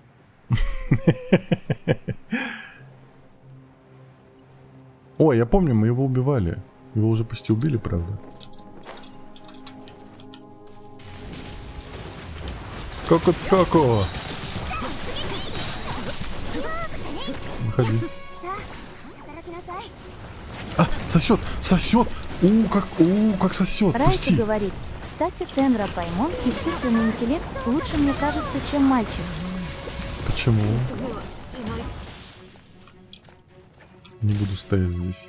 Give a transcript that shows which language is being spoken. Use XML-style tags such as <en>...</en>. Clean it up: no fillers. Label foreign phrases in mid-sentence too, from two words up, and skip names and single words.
<ru>Ой, я помню, мы его убивали. Его уже почти убили, правда. Скоку-скоку! Выходи.</ru> <ja>さあ働きなさい</ja> <ru>А, сосет! Сосет! Как сосет! Райка Пусти! говорит, кстати, Тенра Паймон, искусственный интеллект, лучше, мне кажется, чем мальчик. Почему? Не буду стоять здесь.</ru>